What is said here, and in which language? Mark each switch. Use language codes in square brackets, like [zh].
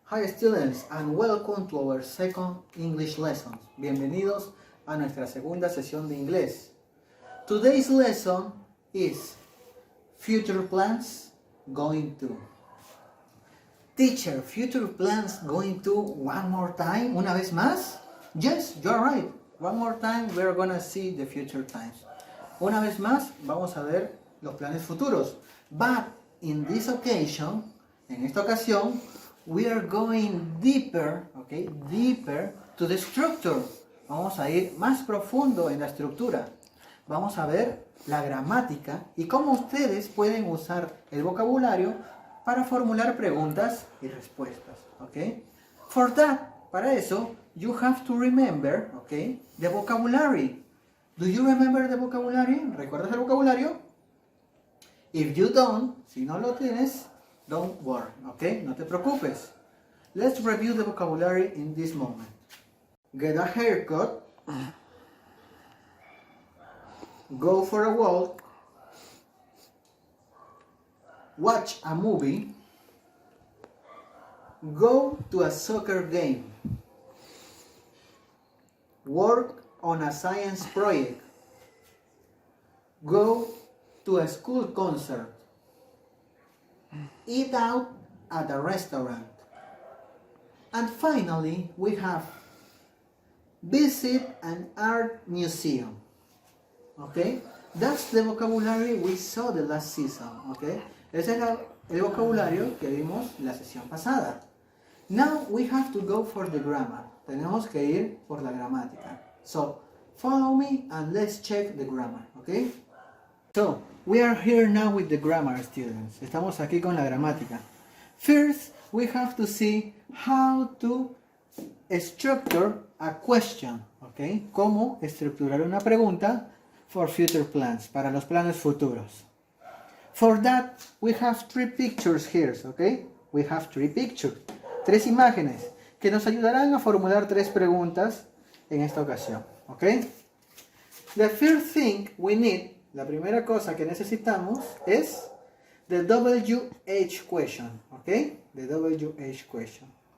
[en] Hi students and welcome to our second English lesson. [es] Bienvenidos a nuestra segunda sesión de inglés. [en] Today's lesson is future plans going to. Teacher, future plans going to one more time, [es] una vez más? [en] Yes, you're right. One more time we're gonna see the future times. [es] Una vez más vamos a ver los planes futuros. [en] But in this occasion, [es] en esta ocasión, [en] we are going deeper, okay, deeper to the structure. [es] Vamos a ir más profundo en la estructura. Vamos a ver la gramática y cómo ustedes pueden usar el vocabulario para formular preguntas y respuestas, okay? [en] For that, [es] para eso, [en] you have to remember, okay, the vocabulary. Do you remember the vocabulary? [es] ¿Recuerdas el vocabulario? [en] If you don't, [es] si no lo tienes, [en] don't worry, [es] okay? No te preocupes. [en] Let's review the vocabulary in this moment. Get a haircut. Go for a walk. Watch a movie. Go to a soccer game. Work on a science project. Go to a school concert. Eat out at a restaurant. And finally, we have visit an art museum. Okay? That's the vocabulary we saw the last season. Okay? [es] Ese es el vocabulario que vimos la sesión pasada. [en] Now we have to go for the grammar. [es] Tenemos que ir por la gramática. [en] So, follow me and let's check the grammar. Okay? So, we are here now with the grammar, students. [es] Estamos aquí con la gramática. [en] First, we have to see how to structure a question. Okay? [es] Cómo estructurar una pregunta [en] for future plans, [es] para los planes futuros. [en] For that, we have three pictures here, okay? We have three pictures. [es] Tres imágenes que nos ayudarán a formular tres preguntas en esta ocasión, okay? [en] The first thing we need, [es] la primera cosa que necesitamos es [en] the WH question, okay? The WH question.